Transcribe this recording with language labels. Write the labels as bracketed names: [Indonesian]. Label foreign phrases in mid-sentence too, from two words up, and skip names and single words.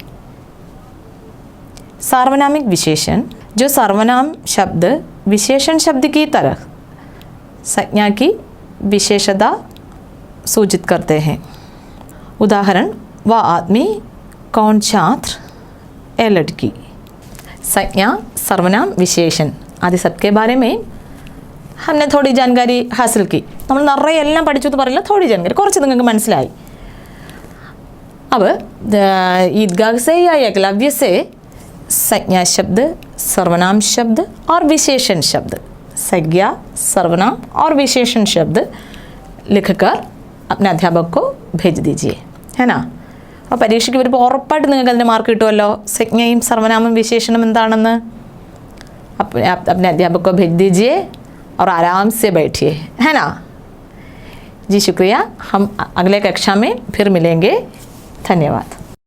[Hindi] सार्वनामिक विशेषण जो सर्वनाम शब्द विशेषण शब्द की तरह संज्ञा की विशेषता सूचित करते हैं. उदाहरण वह आदमी, कौन छात्र, ए लड़की. संज्ञा, सर्वनाम, विशेषण आदि सबके बारे में हमने थोड़ी जानकारी हासिल की. [Malayalam] നമ്മൾ നിറയെ എല്ലാം പഠിച്ചു എന്ന് പറയില്ല, [Hindi] थोड़ी जानकारी [Malayalam] കുറച്ച് നിങ്ങൾക്ക് മനസ്സിലായി. [Hindi] अब ईदगाह से या एकलव्य से संज्ञा शब्द, सर्वनाम शब्द और विशेषण शब्द, संज्ञा, सर्वनाम और विशेषण शब्द लिखकर अपने अध्यापक को भेज दीजिए, है ना. [Malayalam] അപ്പോൾ പരീക്ഷയ്ക്ക് വരുമ്പോൾ ഉറപ്പായിട്ട് നിങ്ങൾക്ക് അതിൻ്റെ മാർക്ക് കിട്ടുമല്ലോ. സംജ്ഞയും സർവനാമം വിശേഷണം എന്താണെന്ന് [Hindi] अपने अध्यापक को भेज दीजिए और आराम से बैठिए, है ना. जी शुक्रिया. हम अगले कक्षा में फिर मिलेंगे. धन्यवाद.